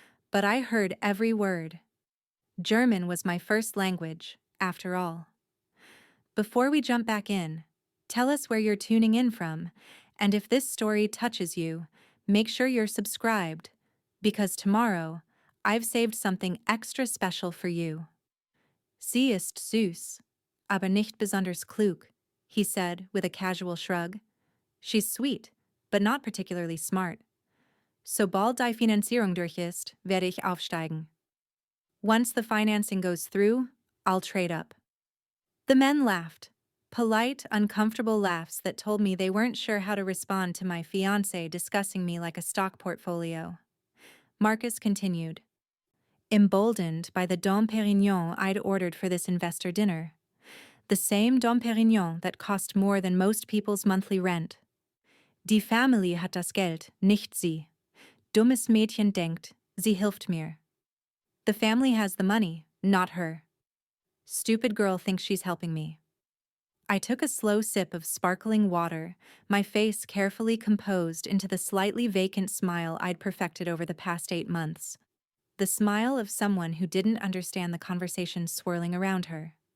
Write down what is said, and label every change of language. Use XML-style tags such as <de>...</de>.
<en>But I heard every word. German was my first language, after all. Before we jump back in, tell us where you're tuning in from, and if this story touches you, make sure you're subscribed, because tomorrow, I've saved something extra special for you.</en> <de>Sie ist süß, aber nicht besonders klug,</de> <en>he said with a casual shrug. She's sweet, but not particularly smart.</en> <de>Sobald die Finanzierung durch ist, werde ich aufsteigen.</de> <en>Once the financing goes through, I'll trade up. The men laughed, polite, uncomfortable laughs that told me they weren't sure how to respond to my fiancé discussing me like a stock portfolio. Marcus continued. Emboldened by the Dom Pérignon I'd ordered for this investor dinner. The same Dom Pérignon that cost more than most people's monthly rent.</en> <de>Die Familie hat das Geld, nicht sie. Dummes Mädchen denkt, sie hilft mir.</de> <en>The family has the money, not her. Stupid girl thinks she's helping me. I took a slow sip of sparkling water, my face carefully composed into the slightly vacant smile I'd perfected over the past 8 months. The smile of someone who didn't understand the conversation swirling around her.</en>